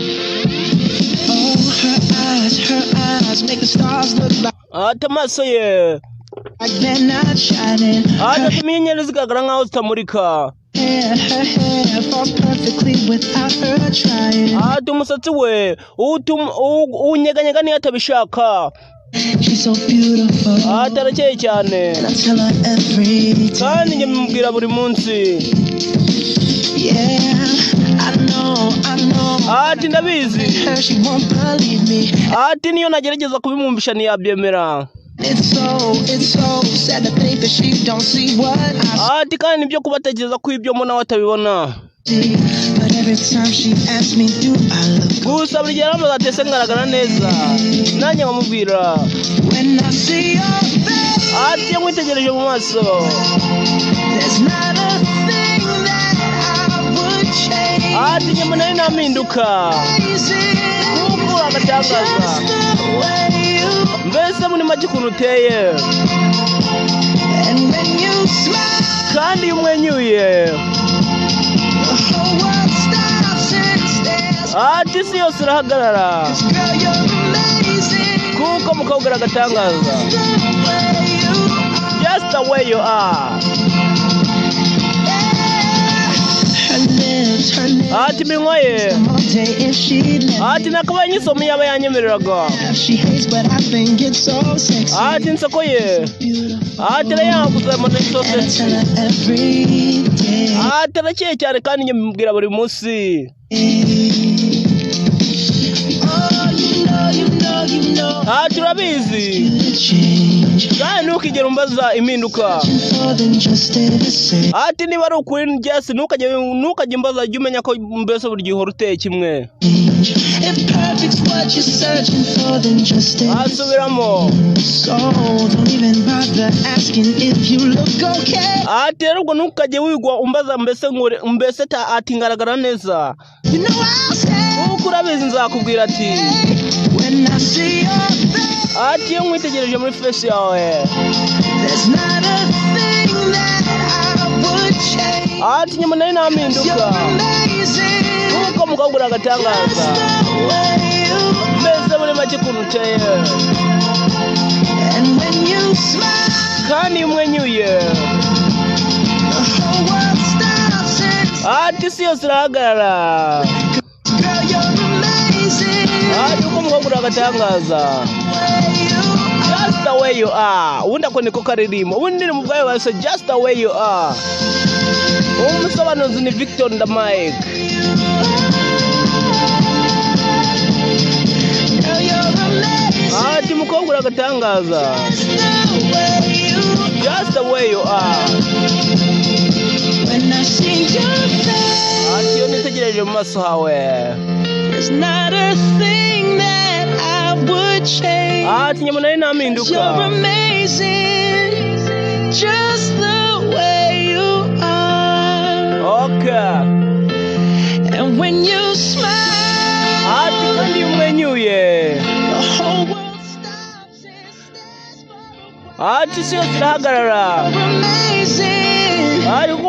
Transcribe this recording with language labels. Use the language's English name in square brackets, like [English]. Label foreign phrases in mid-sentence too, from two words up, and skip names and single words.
[English] Oh, her eyes, her eyes make the stars look like [Kinyarwanda] Ati amaso ye. [English] like they're not shining. [Kinyarwanda] Ati Her atuma inyenyeri zigaragara nkaho zitamurika. [English] hair, her hair falls perfectly without her trying. [Kinyarwanda] Ati umusatsi we, utum-, u-, unyeganyega niyo atabishaka. [English] She's so beautiful. [Kinyarwanda] Ati arakeye cyane. [English] And I tell her every [Kinyarwanda] Kandi njye [English] day. [Kinyarwanda] mubwira buri munsi. [English] Yeah, I know, I know. [Kinyarwanda] Ati ndabizi. [English] Her, she won't believe me. [Kinyarwanda] Ati niyo nagerageza kubimwumvisha ntiyabyemera. [English] It's so, it's so sad to think that she don't see what I [Kinyarwanda] Ati kandi nibyo kuba atekereza ko ibyo mbona we atabibona. [English] see. But every time she asks me, do I look [Kinyarwanda] Gusa buri gihe arambaza ati, "Ese ngaragara neza?" Nanjye nkamubwira. [English] When I see your face, [Kinyarwanda] Ati, "Iyo nkwitegereje mu maso." [English] there's not a thing that I would change. [Kinyarwanda] Ati, "Njye mbona ari nta mpinduka." Amazing. Kuko uri agatangaza. [English] Just the way you [Kinyarwanda] Mbese muri make ukuntu uteye. [English] And when you smile, [Kinyarwanda] Kandi iyo umwenyuye. [English] the whole world stops and stares. [Kinyarwanda] Ati, "Isi yose irahagarara." [English] 'Cause girl, you're amazing. [Kinyarwanda] Kuko umukobwa ari agatangaza. [English] Just the way you are. Just the way you are. Her lips, her lips. [Kinyarwanda] Ati, "Iminwa ye." [English] All day if she'd let [Kinyarwanda] Ati, "Nakabaye nyisoma iyo aba yanyemereraga." [English] me. She hates, but I think it's so sexy. [Kinyarwanda] Ati, "Inseko ye." Beautiful. Ati, "Arayanguza, mbona ari [English] so And I sexy." tell her every day. [Kinyarwanda] Ati, "Arakeye cyane kandi njye mbibwira buri munsi." [English] Oh, you know, you know, you know. [Kinyarwanda] Ati, "Urabizi." [English] You change. [Kinyarwanda] Kandi ntukigere umbaza impinduka. [English] Searching for, then just stay the same. [Kinyarwanda] Ati, "Niba ari ukuri, Jess, ntukajye, ntukajye umbaza, jya umenya ko mbese buri gihe uhora uteye kimwe." [English] If perfect's what you're searching for, then just stay the same. [Kinyarwanda] Asubiramo. [English] So don't even bother asking if you look okay. [Kinyarwanda] Ati, "Rero ubwo ntukajye wigwa umbaza mbese ngo ure-, mbese ta-, ati ngaragara neza." [English] You know I'll say [Kinyarwanda] Kuko urabizi nzakubwira ati. [English] when I see your face. [Kinyarwanda] Ati, "Iyo nkwitegereje muri face yawe." [English] There's not a thing that I would change. [Kinyarwanda] Ati, "Njye mbona ari nta mpinduka." [English] You're amazing. [Kinyarwanda] Kuko umukobwa uri agatangaza. [English] Just the way you [Kinyarwanda] Mbese muri make ukuntu uteye. [English] And when you smile, [Kinyarwanda] Kandi iyo umwenyuye. [English] the whole world stops and [Kinyarwanda] Ati, "Isi yose irahagarara." [English] Girl, you're amazing. [Kinyarwanda] Ati, "Kuko umukobwa uri agatangaza." [English] The way you are. Just the way you are. [Kinyarwanda] Ubundi ako niko karirimbo. Ubundi indirimbo ubwayo bayise Just the way you are. Umusobanuzi ni Victor Ndamike. [English] Girl, you're amazing. [Kinyarwanda] Ati, "Umukobwa uri agatangaza." [English] Just the way you are. Just the way you are. When I see your face. [Kinyarwanda] Ati, "Iyo nitegereje mu maso hawe." [English] There's not a thing that I would change. [Kinyarwanda] Ati, "Njye mbona ari nta mpinduka." [English] You're amazing. Just the way you are. Okay. And when you smile, [Kinyarwanda] Ati, "Kandi iyo umwenyuye." [English] the whole world stops and stares for a while. [Kinyarwanda] Ati, "Isi yose irahagarara." [English] You're amazing. [Kinyarwanda] Ati, Kuko